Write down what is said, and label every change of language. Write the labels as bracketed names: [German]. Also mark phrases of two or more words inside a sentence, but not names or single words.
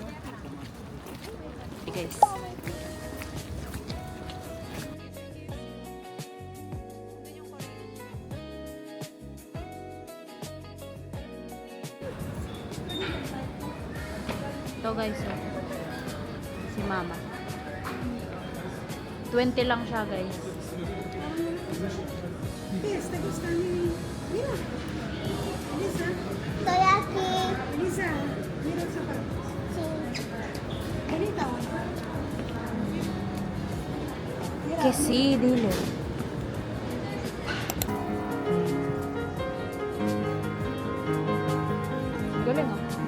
[English] Okay, guys. [Filipino] Ito guys, si Mama. 20 lang siya, guys. Toyaki. [Spanish] Que sí, dile. [Filipino] Galing ah.